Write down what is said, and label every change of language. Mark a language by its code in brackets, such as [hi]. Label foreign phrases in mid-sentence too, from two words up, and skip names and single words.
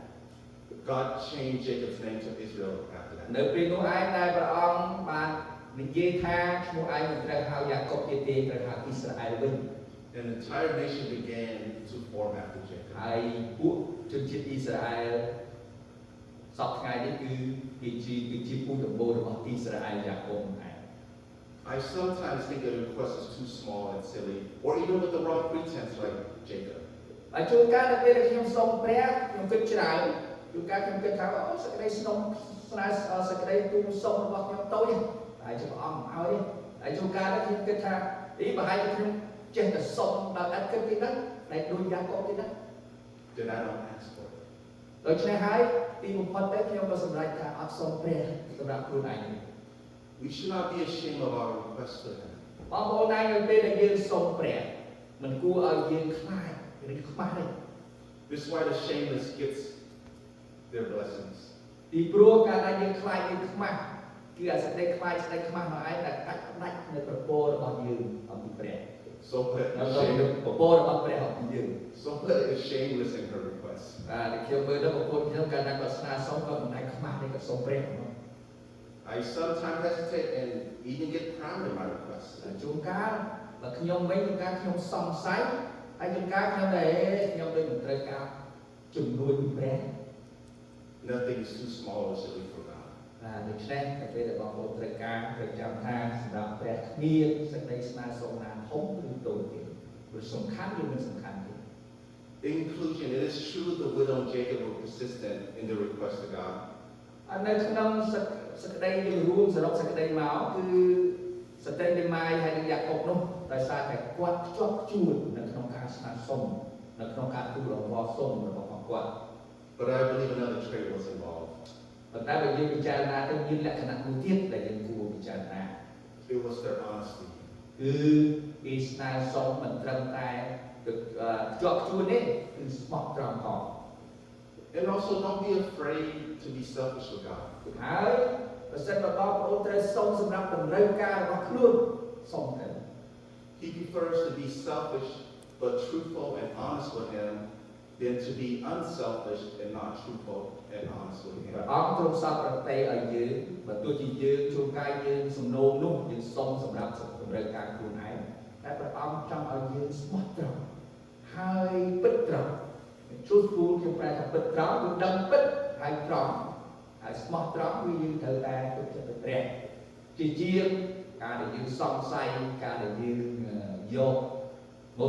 [en] God changed Jacob's name to Israel after that. [km] នៅពេលនោះឯងដែលព្រះអង្គបាននិយាយថាឈ្មោះឯងមិនត្រូវហៅយ៉ាកុបទៀតទេត្រូវហៅអ៊ីស្រាអែលវិញ [en] An entire nation began to form after Jacob. [km] ហើយពួកជនជាតិអ៊ីស្រាអែលសពថ្ងៃនេះគឺជាពូជដំបូងរបស់អ៊ីស្រាអែលយ៉ាកុបឯង [en] I sometimes think the request is too small and silly, or even with the wrong pretense like Jacob. [km] ហើយជួនកាលនៅពេលដែលខ្ញុំសុំព្រះខ្ញុំគិតច្រើនជួនកាលខ្ញុំគិតថាអូសេចក្តីស្នំស្នើសេចក្តីទូលសុំរបស់ខ្ញុំតូចហើយជាព្រះអង្គឲ្យហើយជួនកាលខ្ញុំគិតថាប្រហែលជាខ្ញុំចេះតែសុំដល់អត់គិតទេហ្នឹងតែដូចយ៉ាកុបទេហ្នឹង [en] Then I don't ask for it. [km] ដូច្នេះហើយទីបំផុតទៅខ្ញុំក៏សម្រេចថាអត់សុំព្រះសម្រាប់ខ្លួនឯង [en] We should not be ashamed of our request to Him. [km] បងប្អូនឯងនៅពេលដែលយើងសុំព្រះមិនគួរឲ្យយើងខ្លាចឬខ្មាស់ទេ [en] This is why the shameless gets their blessings. [km] ពីព្រោះការដែលយើងខ្លាចយើងខ្មាស់គឺអាសេចក្តីខ្លាចសេចក្តីខ្មាស់នោះឯងដែលកាត់ផ្ដាច់នៅប្រពោរបស់យើងអំពីព្រះ [en] So but [km] នៅប្រពោរបស់ព្រះអំពីយើង [en] is shameless in her request. [km] បាទខ្ញុំមើលទៅប្រពន្ធខ្ញុំកាលណាគាត់ស្នើសុំគាត់មិនដែលខ្មាស់ទេគាត់សុំព្រះហ្មង [en] I sometimes hesitate and even get proud in my request. [km] ជួនកាលបើខ្ញុំវិញជួនកាលខ្ញុំសង្ស័យហើយជួនកាលខ្ញុំតែខ្ញុំដូចមិនត្រូវការជំនួយពីព្រះ [en] Nothing is too small or silly for God. [km] ដូច្នេះតែពេលដែលបងប្អូនត្រូវការត្រូវចាំថាសម្រាប់ព្រះគ្មានសេចក្តីស្នើសុំណាធំឬតូចទេព្រោះសំខាន់ឬមិនសំខាន់ទេ [en] In conclusion, it is true the widow and Jacob were persistent in their request to God. [km] នៅក្នុងសក្តីយើងរួមសរុបសក្តីមកគឺស្ត្រីមេម៉ាយហើយនឹងយ៉ាកុបនោះដោយសារតែគាត់ខ្ជាប់ខ្ជួននៅក្នុងការស្នើសុំនៅក្នុងការទូលអង្វរសុំរបស់គាត់ [en] But I believe another trait was involved. [km] ប៉ុន្តែបើយើងពិចារណាទៅមានលក្ខណៈមួយទៀតដែលយើងគួរពិចារណា [en] It was their honesty. [km] គឺគេស្នើសុំមិនត្រឹមតែខ្ជាប់ខ្ជួនទេគឺស្មោះត្រង់ផង [en] And also don't be afraid to be selfish with God. [km] ហើយបើសិនបើបងប្អូនត្រូវសុំសម្រាប់តម្រូវការរបស់ខ្លួនសុំទៅ [en] He prefers to be selfish but truthful and honest with Him than to be unselfish and not truthful and honest with [km] ព្រះ [en] Him. [km] អង្គទ្រង់សពប្រតិឲ្យយើងបើទោះជាយើងជួនកាលយើងសំណូមនោះយើងសុំសម្រាប់តម្រូវការខ្លួនឯងតែព្រះអង្គចង់ឲ្យយើងស្មោះត្រង់ហើយពិតត្រង់truthful ខ្ញុំប្រែថាពិតត្រង់គឺដឹងពិតហើយត្រង់ហើយស្មោះត្រង់គឺយើងត្រូវតែទុកចិត្តទៅព្រះជាជាងការដែលយើងសង្ស័យការដែលយើងយកមោទនភាពរបស់ខ្លួនមកដាក់